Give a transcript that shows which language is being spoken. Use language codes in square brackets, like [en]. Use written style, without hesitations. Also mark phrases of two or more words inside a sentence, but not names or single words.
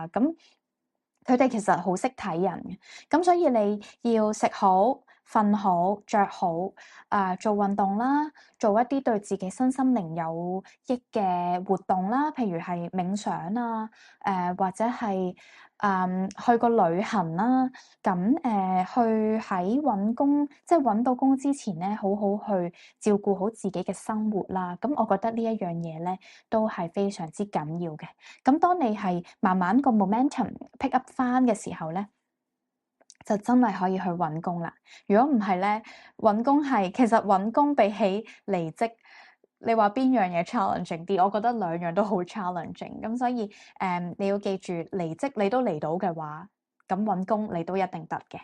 [yue] 咁佢哋其實好識睇人嘅，咁所以你要食好、瞓好、着好，做運動啦，做一啲對自己身心靈有益嘅活動啦，譬如係冥想啊，或者係去個旅行啦，咁去喺揾工，即係揾到工之前咧，好好去照顧好自己嘅生活啦。咁我覺得呢一樣嘢咧，都係非常之緊要嘅。咁當你係慢慢個 [en] momentum pick up [yue] 翻嘅時候咧，就真係可以去揾工啦。如果唔係咧，揾工係其實揾工比起離職，你話邊樣嘢 challenging 啲？我覺得兩樣都好 challenging。咁所以你要記住，離職你都離到嘅話，咁揾工你都一定得嘅。